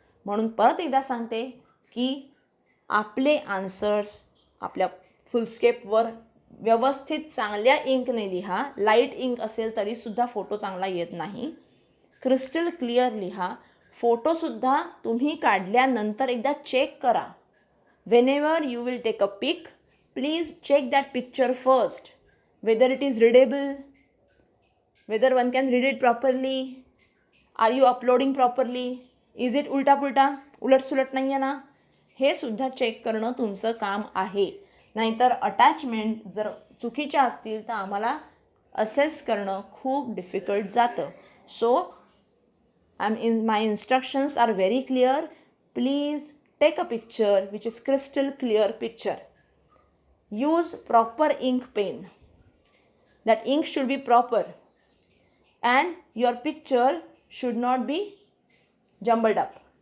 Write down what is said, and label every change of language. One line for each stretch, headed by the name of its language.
Marathi: म्हणून परत एकदा सांगते की आपले आन्सर्स आपल्या फुलस्केपवर व्यवस्थित चांगल्या इंकने लिहा. लाईट इंक असेल तरीसुद्धा फोटो चांगला येत नाही. क्रिस्टल क्लिअर लिहा. फोटोसुद्धा तुम्ही काढल्यानंतर एकदा चेक करा.
English: whenever you will take a pic, please check that picture first, whether it is readable, whether one can read it properly, are you uploading properly, is it
Marathi: उलटा उलटसुलट नाही आहे ना, हे सुद्धा चेक करणं तुमचं काम आहे. नाहीतर अटॅचमेंट जर चुकीच्या असतील तर आम्हाला असेस करणं खूप डिफिकल्ट जातं.
English: So my instructions are very clear. Please take a picture which is crystal clear picture. Use proper ink pen. That ink should be proper and your picture should not be jumbled up.